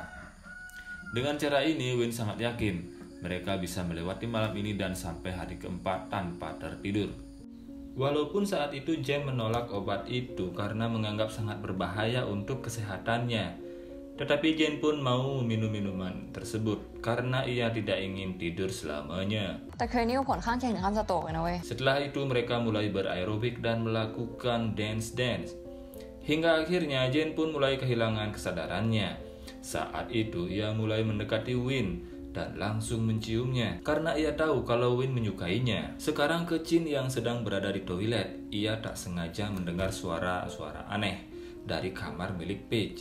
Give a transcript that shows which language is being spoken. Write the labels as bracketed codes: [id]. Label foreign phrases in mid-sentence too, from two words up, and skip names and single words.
[id] Dengan cara ini, Win sangat yakin mereka bisa melewati malam ini dan sampai hari keempat tanpa tertidur. Walaupun saat itu Jane menolak obat itu karena menganggap sangat berbahaya untuk kesehatannya, tetapi Jane pun mau minum minuman tersebut karena ia tidak ingin tidur selamanya. [th] แต่เคยนี่ก็ผลข้างเคียงถึงขั้นสโตรกเลยนะเว้ย [id] Setelah itu mereka mulai beraerobik dan melakukan dance. Hingga akhirnya Jane pun mulai kehilangan kesadarannya. Saat itu ia mulai mendekati Win dan langsung menciumnya karena ia tahu kalau Win menyukainya. Sekarang ke Chin yang sedang berada di toilet, ia tak sengaja mendengar suara-suara aneh dari kamar milik Paige.